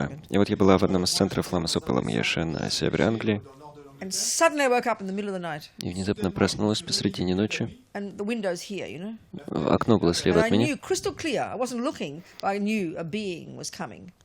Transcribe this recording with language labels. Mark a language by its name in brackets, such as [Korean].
[Russian] И вот я была в одном из центров Ламасопы Ламьеши на севере Англии. [English] And suddenly I woke up in the middle of the night. [Russian] И внезапно проснулась посредине ночи. [English] And the window's here, [Russian] Окно было слева от меня. [English] I knew crystal clear. I wasn't looking, but I knew a being was coming.